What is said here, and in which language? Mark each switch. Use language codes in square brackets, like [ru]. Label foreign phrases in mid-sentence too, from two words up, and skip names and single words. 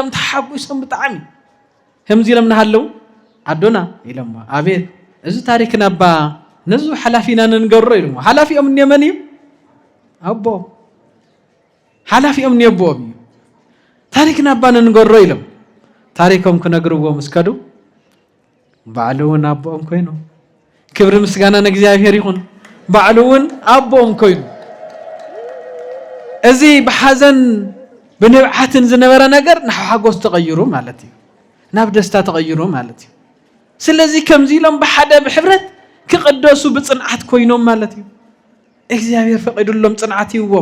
[ti] ተሐጉሶም ብጣዕሚ ከምዚ ኢሎም ናሃለው አዶና ኢሎም አቤት እዚ ታሪክ ናባ ነዙ ሓላፊና ንንገሮ ኢሎም ሓላፊኦም ንየመን እዩ አቦ ሓላፊኦም ንየቦም እዩ ታሪክ ናባ ንንገሮ ኢሎም ታሪኮም ክነግርዎም እስከዱ ባዕሉውን አቦኦም ኮይኑ ክብር ምስጋና ለእግዚአብሔር ይሁን ባዕሉውን አቦኦም ኮይኑ እዚ በሐዘን በንብዓትን ዝነበረ ነገር ንሓጎስ ተቀይሩ ማለት እዩ ናብ ደስታ ተቀይሩ ማለት እዩ ስለዚህ ከምዚ ኢሎም በሓደ ብሕብረት ክቅደሱ ብጽንዓት ኮይኖም ማለት እዩ እግዚአብሔር ፈቂዱሎም ጽንዓት ይዎም